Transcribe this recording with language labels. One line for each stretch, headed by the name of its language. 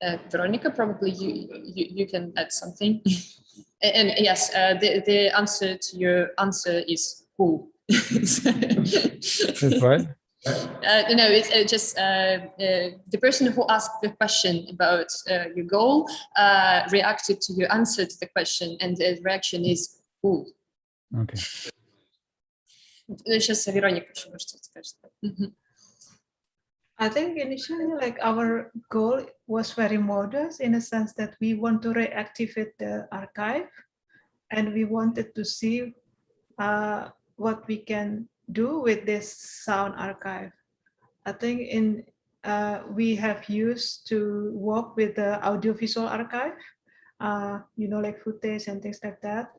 English: Veronika, probably you can add something. And yes, the answer to your answer is cool. Is what? No, it's just the person who asked the question about your goal reacted to your answer to the question, and the reaction is cool. Okay.
Russian: Сейчас Вероника еще что-то скажет.
English: I think initially, like, our goal was very modest in a sense that we want to reactivate the archive, and we wanted to see what we can do with this sound archive. I think we have used to work with the audiovisual archive, like footage and things like that.